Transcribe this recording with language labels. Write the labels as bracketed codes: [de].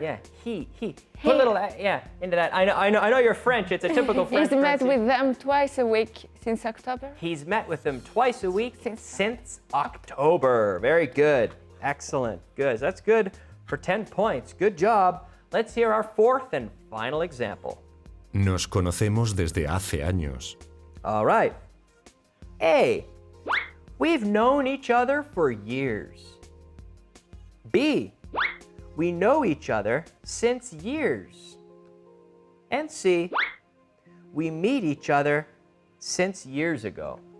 [en] Yeah, he. Put a little, into that. I know you're French. It's a typical French. He's met pronunciation. with them twice a week since October. He's met with them twice a week Since- since October. Very good. Excellent. Good. That's good for 10 points. Good job. Let's hear our 4th and final example. [es] Nos conocemos desde hace años. [en] All right. A. We've known each other for years. B. We know each other since years. And C. We meet each other since years ago.